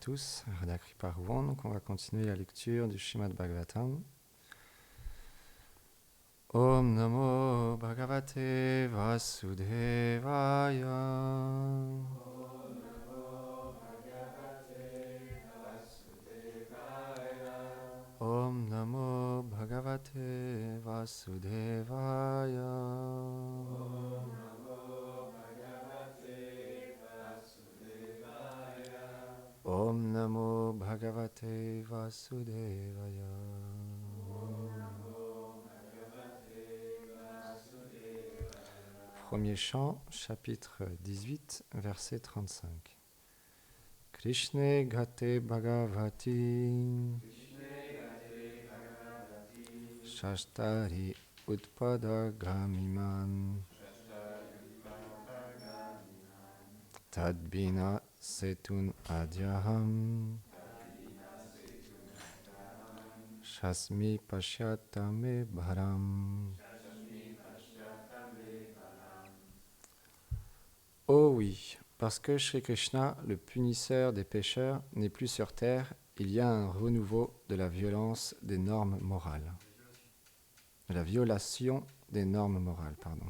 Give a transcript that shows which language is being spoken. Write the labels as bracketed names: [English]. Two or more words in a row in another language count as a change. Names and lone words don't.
[French] tous, Radha Kripa Rouen. Donc on va continuer la lecture du Srimad Bhagavatam. [Sanskrit] ॐ नमो भगवते वासुदेवाय. ॐ नमो भगवते वासुदेवाय. ॐ नमो भगवते वासुदेवाय. [French] Premier chant, chapitre 18, verset 35. [Sanskrit] कृष्णे गते भगवति शास्तरि उत्पदगामिमन् तद्बिन सेतुन् अद्यहम् शस्मि पश्यतमे भरम्. [French] Oh oui, parce que Shri Krishna, le punisseur des pécheurs, n'est plus sur terre, il y a un renouveau de la violence des normes morales. De la violation des normes morales, pardon.